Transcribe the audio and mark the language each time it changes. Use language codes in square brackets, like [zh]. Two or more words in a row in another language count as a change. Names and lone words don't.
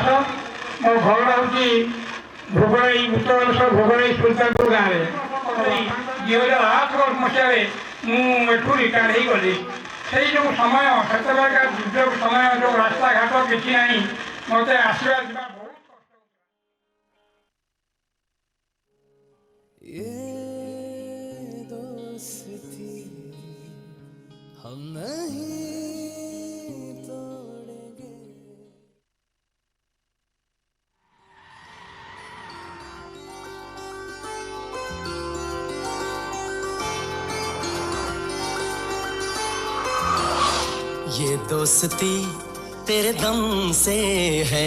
[or] ମୋ ଘର ହେଉଛି ଭୋଗରାଇ, ଉତ୍ତର ବାଲେଶ୍ୱର ଭୋଗରାଇ ସୁଲତାନପୁର ଗାଁରେ। 2008 ମସିହାରେ ମୁଁ ଏଠୁ ରିଟାୟାର୍ଡ ହେଇଗଲି। ସେଇ ଯେଉଁ ସମୟ, ସେତେବେଳକା ଦୁର୍ଯୋଗ ସମୟ, ଯେଉଁ ରାସ୍ତାଘାଟ କିଛି ନାହିଁ, ମୋତେ ଆସିବା ଯିବା ବହୁତ କଷ୍ଟ। [hi] ये दोस्ती हम नहीं तोड़ेंगे। ये दोस्ती तेरे दम से है,